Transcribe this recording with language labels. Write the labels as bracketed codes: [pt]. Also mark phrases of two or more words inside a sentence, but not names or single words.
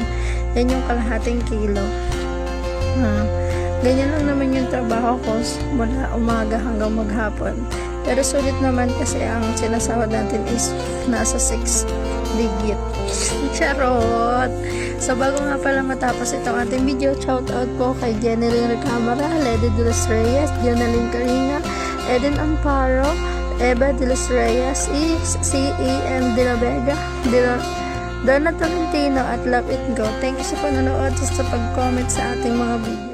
[tl] Yan yung kalahating kilo. Ganyan lang naman yung trabaho ko mula umaga hanggang maghapon. Pero sulit naman kasi ang sinasahod natin is nasa 6 digit. Charot! So bago nga pala matapos itong ating video, shout out po kay Jeneline Recamara, Lady de los Reyes, Jonaline Carina, Eden Amparo, Eva de los Reyes, C.E.M. de la Vega, Donna Tolentino at Love It Go. [en] Thank you [tl] sa panonood at sa pag-comment sa ating mga video.